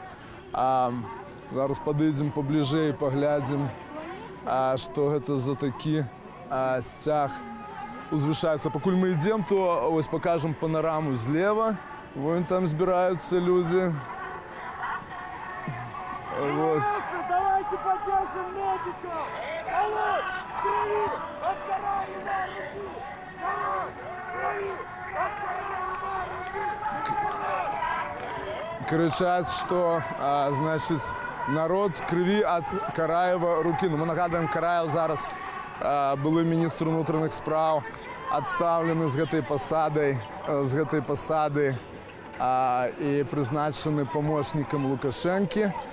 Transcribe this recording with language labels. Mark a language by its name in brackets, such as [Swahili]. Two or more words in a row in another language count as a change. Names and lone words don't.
[Belarusian] Зараз падыдзем пабліжэй, паглядзім, што гэта за такі сцяг узвышаецца. Пакуль мы ідзем, то вось пакажам панараму злева. Вон там збіраюцца людзі. Вось. [Russian] Давайте поддержим медиков! Алло! Крови! От Караева руки! Крови! От Караева руки! [Belarusian] Кричаць, што, значыць, народ крыві ад Караева рукі. Мы нагадаем, Караев зараз былы міністр унутраных спраў, адстаўлены з гэтай пасады і прызначаны памочнікам Лукашэнкі.